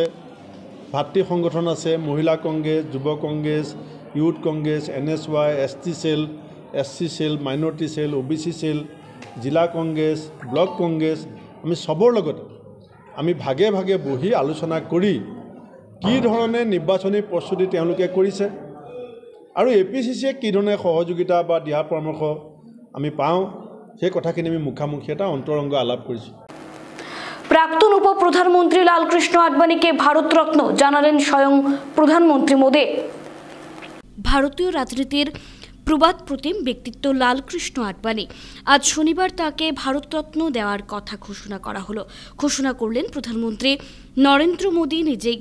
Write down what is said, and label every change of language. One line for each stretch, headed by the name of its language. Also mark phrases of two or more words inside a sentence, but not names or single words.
Assamese: ভাতৃ সংগঠন আছে, মহিলা কংগ্ৰেছ, যুৱ কংগ্ৰেছ, ইউথ কংগ্ৰেছ, NSY, ST চেল, SC চেল, মাইনৰিটি চেল, OBC চেল, জিলা কংগ্ৰেছ, ব্লক কংগ্ৰেছ, আমি সবৰ লগত আমি ভাগে ভাগে বহি আলোচনা কৰি কি ধৰণে নিৰ্বাচনী প্ৰস্তুতি তেওঁলোকে কৰিছে আৰু এপিচিচিয়ে কি ধৰণে সহযোগিতা বা দিহা পৰামৰ্শ আমি পাওঁ, সেই কথাখিনি আমি মুখামুখি এটা অন্তৰংগ আলাপ কৰিছোঁ।
Bangla: প্রাক্তন উপপ্রধানমন্ত্রী লালকৃষ্ণ আডবাণীকে ভারতরত্ন জানালেন স্বয়ং প্রধানমন্ত্রী মোদী। ভারতীয় রাজনীতির প্রবাদ প্রতিম ব্যক্তিত্ব লালকৃষ্ণ আডবাণী, আজ শনিবার তাকে ভারতরত্ন দেওয়ার কথা ঘোষণা করলেন প্রধানমন্ত্রী নরেন্দ্র মোদী নিজেই।